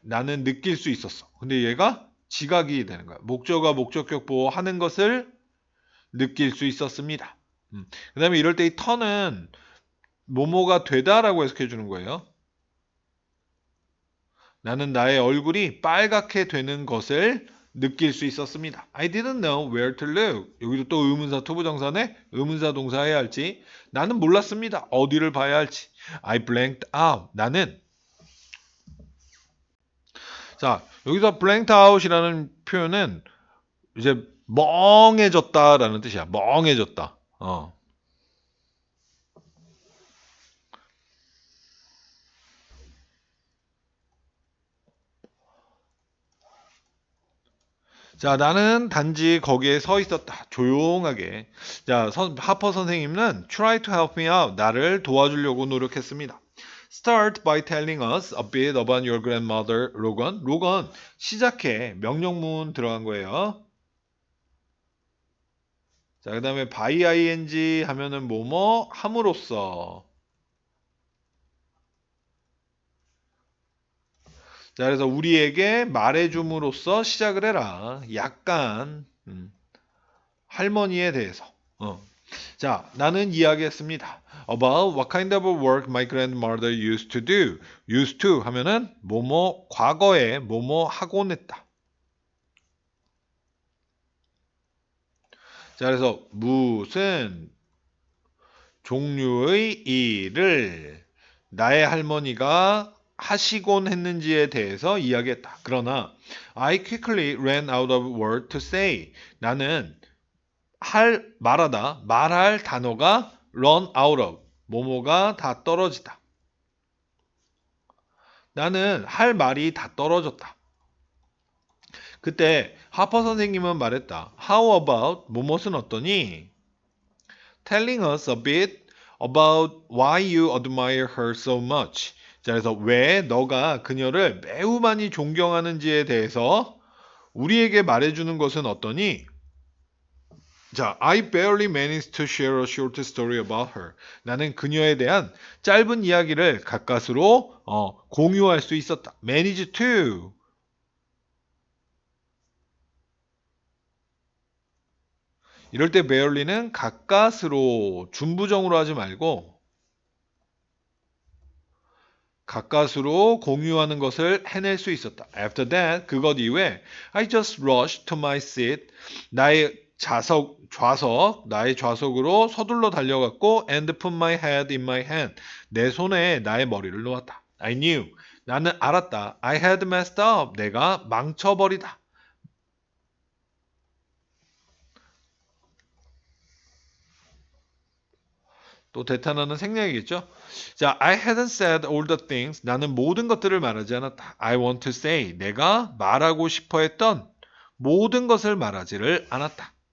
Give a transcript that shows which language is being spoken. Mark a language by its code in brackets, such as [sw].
[ko] 나는 느낄 수 있었어. 근데 얘가 지각이 되는 거야. 목적어 목적격 보호하는 것을 느낄 수 있었습니다. 그 다음에 이럴 때 이 turn은 뭐뭐가 되다라고 해석해 주는 거예요. 나는 나의 얼굴이 빨갛게 되는 것을 느낄 수 있었습니다. [en] I didn't know where to look. [ko] 여기도 또 의문사 투부정사네 의문사 동사 해야 할지 나는 몰랐습니다. 어디를 봐야 할지. [en] I blanked out. [ko] 나는 자 여기서 blanked out이라는 표현은 이제 멍해졌다라는 뜻이야. 멍해졌다. 자, 나는 단지 거기에 서 있었다. 조용하게. [en] 자, [ko] 하퍼 선생님은 [en] try to help me out. [ko] 나를 도와주려고 노력했습니다. [en] Start by telling us a bit about your grandmother, 로건. [ko] 로건, 시작해. 명령문 들어간 거예요. 자, 그 다음에 by ing 하면은 뭐뭐 함으로써. 자, 그래서 우리에게 말해줌으로써 시작을 해라. 약간, 할머니에 대해서. 자, 나는 이야기했습니다. [en] About what kind of work my grandmother used to do. [ko] used to 하면은 뭐뭐 과거에 뭐뭐 하곤 했다. 자, 그래서 무슨 종류의 일을 나의 할머니가 하시곤 했는지에 대해서 이야기했다. [en] 그러나 I quickly ran out of word to say. [ko] 나는 말할 단어가 run out of, 뭐뭐가 다 떨어지다. 나는 할 말이 다 떨어졌다. 그때 하퍼 선생님은 말했다. [en] How about [ko] 무엇은 어떠니? [en] Telling us a bit about why you admire her so much. [ko] 자, 그래서 왜 너가 그녀를 매우 많이 존경하는지에 대해서 우리에게 말해주는 것은 어떠니? [en] 자, I barely managed to share a short story about her. [ko] 나는 그녀에 대한 짧은 이야기를 가까스로 공유할 수 있었다. [en] Manage to. [ko] 이럴 때 barely는 가까스로 준부정으로 하지 말고 가까스로 공유하는 것을 해낼 수 있었다. [en] After that, [ko] 그것 이후에 [en] I just rushed to my seat. [ko] 나의 좌석으로 서둘러 달려갔고 [en] and put my head in my hand. [ko] 내 손에 나의 머리를 놓았다. [en] I knew. [ko] 나는 알았다. [en] I had messed up. [ko] 내가 망쳐버리다. 또 대탄하는 생략이겠죠? [en] 자, I hadn't said all the things. [ko] 나는 모든 것들을 말하지 않았다. [en] I want to say. [ko] 내가 말하고 싶어 했던 모든 것을 말하지를 않았다.